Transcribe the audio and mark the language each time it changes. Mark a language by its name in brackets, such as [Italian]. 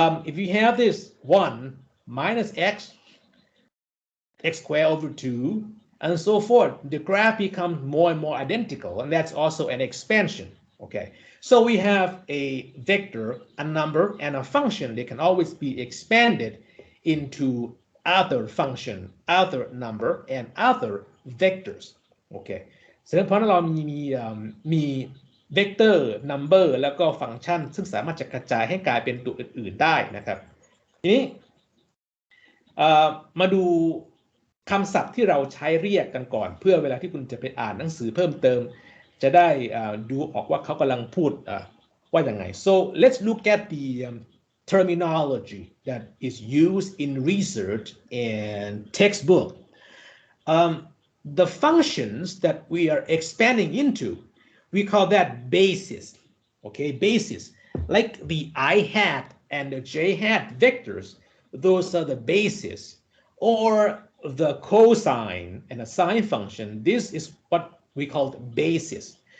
[English] If you have this 1 minus x squared over 2, and so forth, the graph becomes more and more identical, and that's also an expansion. Okay, so we have a vector, a number, and a function. They can always be expanded into other function, other number, and other vectors. [Thai] Okay, ฉะนั้นเพราะเรามี vector, number แล้วก็ฟังก์ชันซึ่งสามารถจะกระจายให้กลายเป็นตัวอื่นๆได้นะครับทีนี้ มาดูคำศัพท์ที่เราใช้เรียกกันก่อนเพื่อเวลาที่คุณจะไปอ่านหนังสือเพิ่มเติมจะได้ดูออกว่าเขากำลังพูดว่าอย่างไง [English] so let's look at the terminology that is used in research and textbook. The functions that we are expanding into, we call that basis. Okay, basis, like the I hat and the J hat vectors, those are the basis. Or the cosine and the sine function, this is what we call basis.